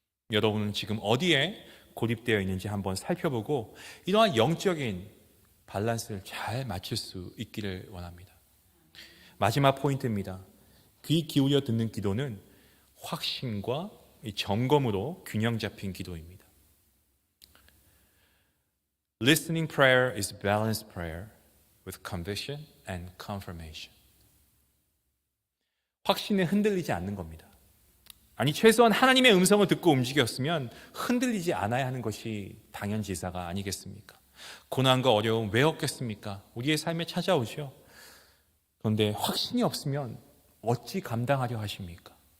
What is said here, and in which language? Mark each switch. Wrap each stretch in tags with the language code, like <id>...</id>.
<ko>여러분은 지금 어디에 고립되어 있는지 한번 살펴보고 이러한 영적인 밸런스를 잘 맞출 수 있기를 원합니다. 마지막 포인트입니다. 귀 기울여 듣는 기도는 확신과 점검으로 균형 잡힌 기도입니다.</ko> <en>Listening prayer is balanced prayer with conviction and confirmation.</en> <ko>확신에 흔들리지 않는 겁니다. 아니, 최소한 하나님의 음성을 듣고 움직였으면 흔들리지 않아야 하는 것이 당연지사가 아니겠습니까? 고난과 어려움 왜 없겠습니까? 우리의 삶에 찾아오죠. 그런데 확신이 없으면 어찌 감당하려 하십니까?</ko>